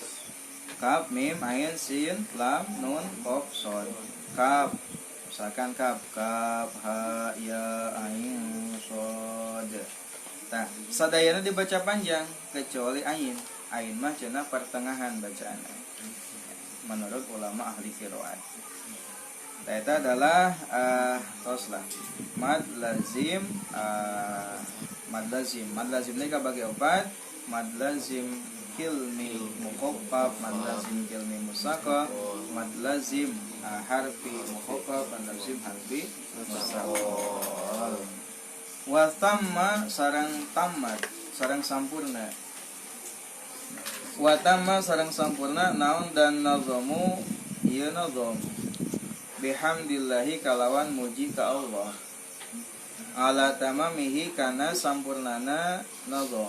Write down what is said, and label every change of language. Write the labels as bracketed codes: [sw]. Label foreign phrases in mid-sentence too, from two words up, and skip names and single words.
[ar] كاف ميم عين سين لام نون قاف صاد. Kaf, misalkan كاف كاف ها يا عين صاد. [su] Nah, sadayana dibaca panjang kecuali ain. Ain mah cenah pertengahan bacaanna. [id] Menurut ulama ahli qiraat. [su] Eta adalah toslah [ar] مد لازم مد لازم [su] ini kabagi opat. [ar] مد لازم كلمي مخفف مد لازم كلمي مثقل مد لازم حرفي مخفف مد لازم حرفي مثقل. وتم [su] sareng tamat sareng sampurna. [ar] وتم [su] sareng sampurna naun dan nazamu ieu nazam bihamdillahi kalawan muji ka Allah. [ar] على تمامه [su] kana sampurnana nazam.